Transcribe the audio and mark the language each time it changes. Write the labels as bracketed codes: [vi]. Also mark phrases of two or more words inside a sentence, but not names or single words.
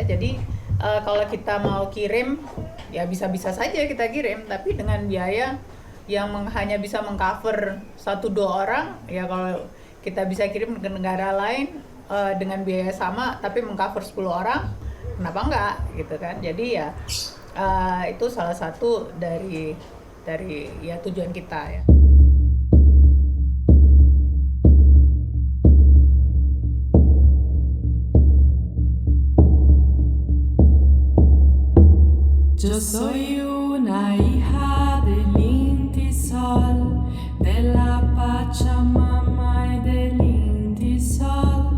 [id] Jadi kalau kita mau kirim ya bisa-bisa saja kita kirim, tapi dengan biaya yang hanya bisa mengcover 1-2 orang ya. Kalau kita bisa kirim ke negara lain dengan biaya sama tapi mengcover 10 orang, kenapa enggak gitu kan. Jadi ya itu salah satu dari ya tujuan kita ya. [es] Yo soy una hija del Inti Sol, de la Pachamama y del Inti Sol.